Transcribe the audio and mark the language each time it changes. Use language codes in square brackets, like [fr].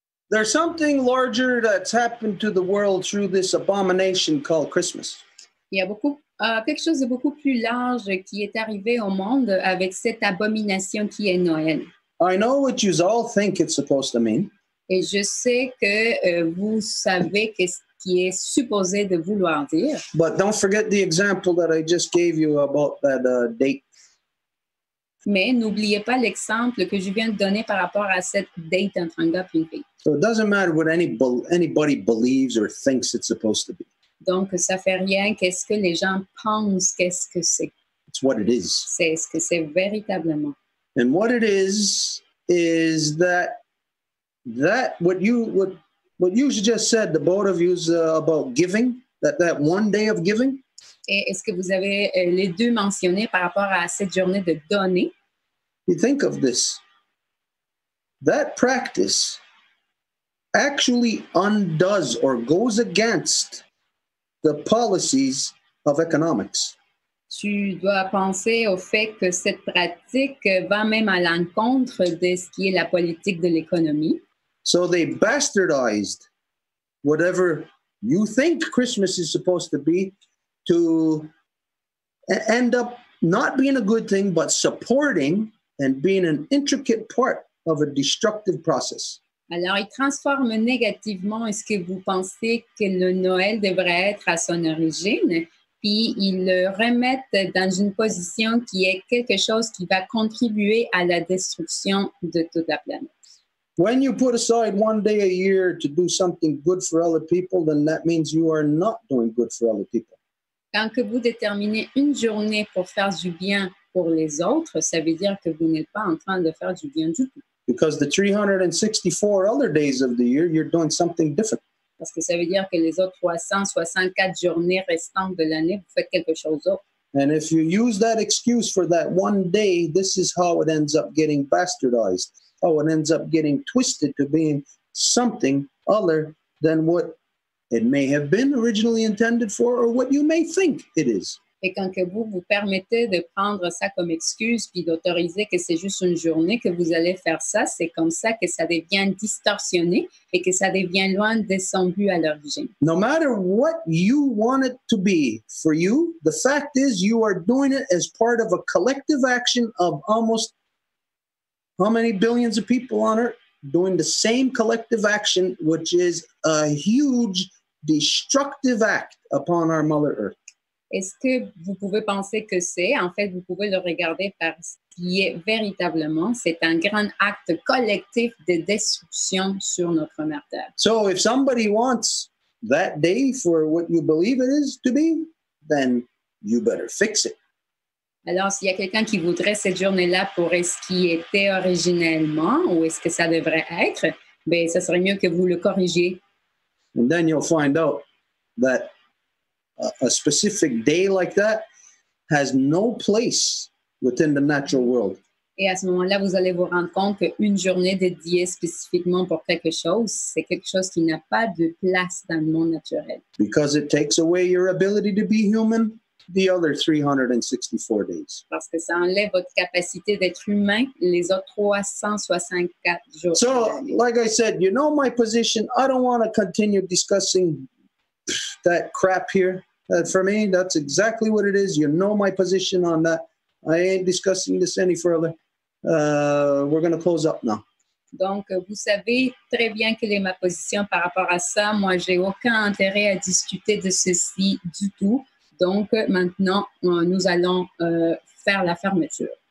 [en] There's something larger that's happened to the world through this abomination called Christmas. [fr] Il y a quelque chose de beaucoup plus large qui est arrivé au monde avec cette abomination qui est Noël. [en] I know what you all think it's supposed to mean. [fr] Et je sais que vous savez ce qui est supposé de vouloir dire. [en] But don't forget the example that I just gave you about that date. [fr] Mais n'oubliez pas l'exemple que je viens de donner par rapport à cette date entre un gars et une fille. [en] So it doesn't matter what anybody believes or thinks it's supposed to be. [fr] Donc, ça fait rien qu'est-ce que les gens pensent, qu'est-ce que c'est. [en] It's what it is. [fr] C'est ce que c'est véritablement. [en] And what it is that what you just said, the both of you, about giving, that one day of giving. [fr] Et est-ce que vous avez les deux mentionné par rapport à cette journée de donner? [en] You think of this. That practice actually undoes or goes against the policies of economics. [fr] Tu dois penser au fait que cette pratique va même à l'encontre de ce qui est la politique de l'économie. [en] So they bastardized whatever you think Christmas is supposed to be to end up not being a good thing, but supporting and being an intricate part of a destructive process. [fr] Alors, ils transforment négativement ce que vous pensez que le Noël devrait être à son origine, puis ils le remettent dans une position qui est quelque chose qui va contribuer à la destruction de toute la planète. [en] When you put aside one day a year to do something good for other people, then that means you are not doing good for other people. [fr] Quand que vous déterminez une journée pour faire du bien pour les autres, ça veut dire que vous n'êtes pas en train de faire du bien du tout. [en] Because the 364 other days of the year, you're doing something different. [fr] Parce que ça veut dire que les autres 364 journées restantes de l'année, vous faites quelque chose d'autre. [en] And if you use that excuse for that one day, this is how it ends up getting bastardized, how it ends up getting twisted to being something other than what it may have been originally intended for or what you may think it is. [fr] Et quand que vous vous permettez de prendre ça comme excuse puis d'autoriser que c'est juste une journée que vous allez faire ça, c'est comme ça que ça devient distorsionné et que ça devient loin de son but à l'origine. [en] No matter what you want it to be for you, the fact is you are doing it as part of a collective action of almost how many billions of people on earth doing the same collective action, which is a huge destructive act upon our Mother Earth. [fr] Est-ce que vous pouvez penser que c'est, en fait, vous pouvez le regarder par ce qui est véritablement, c'est un grand acte collectif de destruction sur notre mère Terre. [en] So if somebody wants that day for what you believe it is to be, then you better fix it. [fr] Alors, s'il y a quelqu'un qui voudrait cette journée-là pour ce qui était originellement ou est-ce que ça devrait être, bien, ça serait mieux que vous le corrigiez. [en] And then you'll find out that a specific day like that has no place within the natural world. [fr] Et à ce moment-là, vous allez vous rendre compte qu'une journée dédiée spécifiquement pour quelque chose, c'est quelque chose qui n'a pas de place dans le monde naturel. [en] Because it takes away your ability to be human the other 364 days. [fr] Parce que ça enlève votre capacité d'être humain les autres 364 jours. [en] So, like I said, you know my position. I don't want to continue discussing that crap here. For me, that's exactly what it is. You know my position on that. I ain't discussing this any further. We're going to close up now. [fr] Donc, vous savez très bien quelle est ma position par rapport à ça. Moi, j'ai aucun intérêt à discuter de ceci du tout. Donc, maintenant, nous allons faire la fermeture.